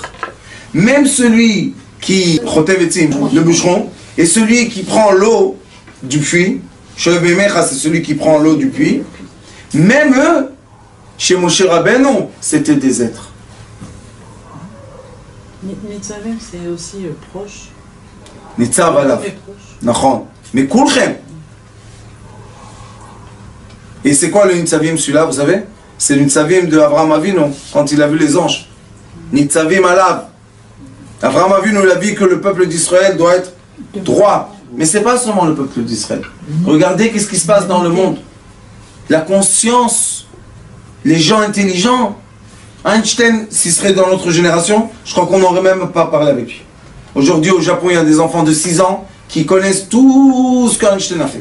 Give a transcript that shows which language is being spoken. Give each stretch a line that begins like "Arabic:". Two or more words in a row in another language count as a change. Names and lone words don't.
French: Même celui qui, le bûcheron, et celui qui prend l'eau du puits,
Hebrew: שואב מימיך,
French: c'est celui qui prend l'eau du puits, même eux, chez Moshe Rabbeinu, c'était des êtres. Nitzavim, c'est aussi proche.
Hebrew: ניצב עליו. נכון.
French: Mais Kulchem. Et c'est quoi le Nitzavim celui-là, vous savez? C'est le Nitzavim de Avraham Avinu, quand il a vu les anges.
Hebrew: ניצבים עליו.
French: Avraham Avinu, il a dit que le peuple d'Israël doit être droit. Mais ce n'est pas seulement le peuple d'Israël. Regardez qu'est-ce qui se passe dans le monde. La conscience, les gens intelligents. Einstein, s'il serait dans notre génération, je crois qu'on n'aurait même pas parlé avec lui. Aujourd'hui, au Japon, il y a des enfants de 6 ans qui connaissent tout ce qu'Einstein a fait.